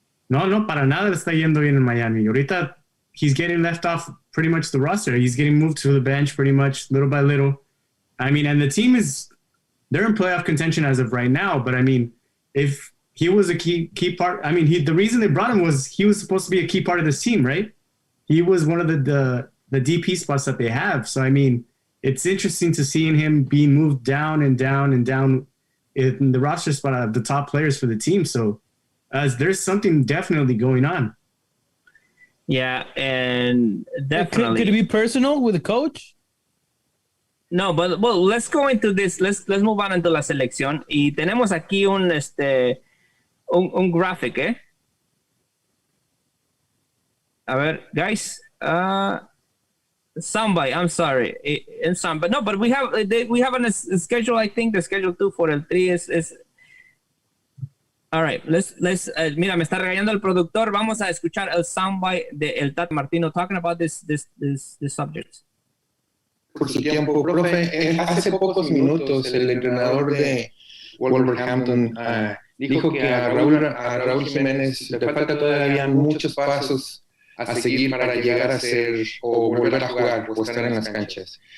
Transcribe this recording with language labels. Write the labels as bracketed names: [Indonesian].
[Spanish] No, para nada le está yendo bien en Miami. [English] Ahorita, he's getting left off pretty much the roster. He's getting moved to the bench pretty much, little by little. I mean, and the team they're in playoff contention as of right now. But I mean, if he was a key part, I mean, the reason they brought him was he was supposed to be a key part of this team, right? He was one of the DP spots that they have. So I mean, it's interesting to see him being moved down and down and down in the roster spot of the top players for the team. So there's something definitely going on. Yeah, and definitely. Could it be personal with the coach? No, but well, let's go into this. Let's move on into [Spanish] la selección. Y tenemos aquí un graphic, ¿eh? [English] A ver, guys. Soundbite. I'm sorry. In some, but no, but we have a schedule. I think the schedule 2 for el 3 is. All right, let's [Spanish] mira, me está regañando el productor. Vamos a escuchar el soundbite de el Tata Martino [English] talking about this subject. [Spanish] Por su tiempo, profe. Hace pocos minutos el entrenador de Wolverhampton dijo que a Raúl Jiménez le falta todavía muchos pasos a seguir para llegar a ser o volver a jugar o estar en las canchas.